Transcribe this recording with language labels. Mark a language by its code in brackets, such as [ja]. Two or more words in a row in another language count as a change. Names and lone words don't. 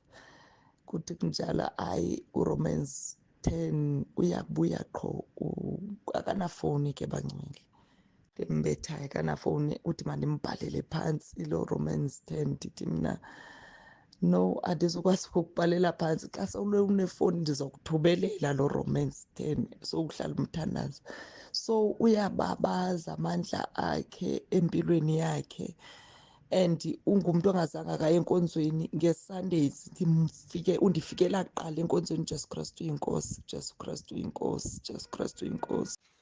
[xh] Kuthi kunjalo hayi uRomans 10 uyabuya qho, akanafowuni ke bangcwele, ndimbethayo akanafowuni. Uthi mandimbhalele phantsi lo Romans 10. Ndithi mna no, andizukwazi ukukubhalela phantsi. Xa sewule unefowuni ndizokuthubelela lo Romans 10 sowuhlala umthandaza. So uyababaza amandla akhe empilweni yakhe, and ungumntu ongazange akaye enkonzweni. NgeSundays undifikela kuqala enkonzweni. Jesu Kristu uyinkosi, Jesu Kristu uyinkosi, Jesu Kristu uyinkosi.